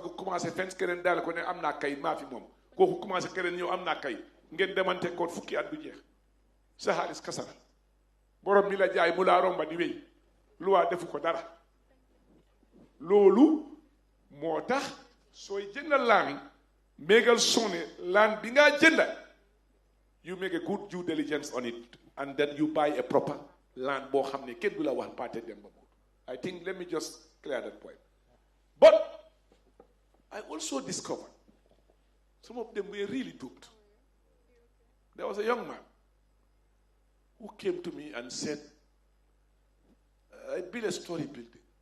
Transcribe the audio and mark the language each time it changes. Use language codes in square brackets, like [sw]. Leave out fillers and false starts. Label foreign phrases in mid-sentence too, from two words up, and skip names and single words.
[wo] bëgg commencé fens keneen daal ko ne am naa kay maa fi moom kooku commencé keneen ñëw am naa kay ngeen demante ko fukki at du jeex sa xaalis kasara borom mi la jaay mu laa romba di wéy lu waa defu ko dara loolu moo tax sooy jëndal laan mégal sonne laan bi ngaa jënda [en] you make a good due diligence on it and then you buy a proper land [wo] boo xam ne kenn du la wax paate dem ba [en] I think let me just clear that point. But I also discovered some of them were really duped. There was a young man who came to me and said, I built a story building.